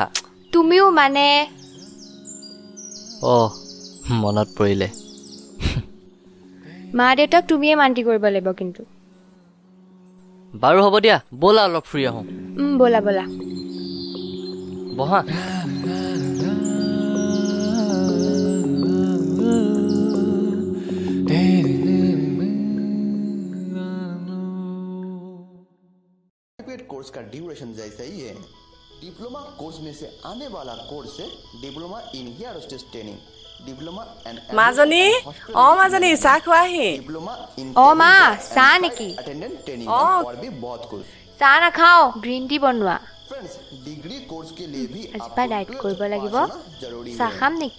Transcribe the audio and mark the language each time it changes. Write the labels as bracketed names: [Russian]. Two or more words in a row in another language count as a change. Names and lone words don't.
[Assamese] তুমিও মানে মনত পৰিলে। মা দেউতাক তুমিয়ে মান্তি কৰিব লাগিব কিন্তু। বাৰু হ'ব দিয়া, ব'লা অলপ ফুৰি আহোঁ। ব'লা ব'লা। বহা। [Hindi] कोर्स का ड्यूरेशन जैसा ही है। [English] diploma course [Hindi] में से आने वाला कोर्स है [English] diploma in air hostess training, diploma and [Assamese] মাজনী মাজনী চাহ খোৱাহি। [English] diploma in [Assamese] মা চাহ নেকি? [English] attendant training [Hindi] और भी बहुत कुछ। [Assamese] চাহ নাখাওঁ, [English] green tea [Assamese] বনোৱা। [Hindi] फ्रेंड्स, [English] degree course [Hindi] के लिए भी [Assamese] আজিৰ পৰা ডায়েট কৰিব লাগিব। [Hindi] जरूरी [Assamese] চাহ [Hindi] है। [Assamese] খাম নেকি?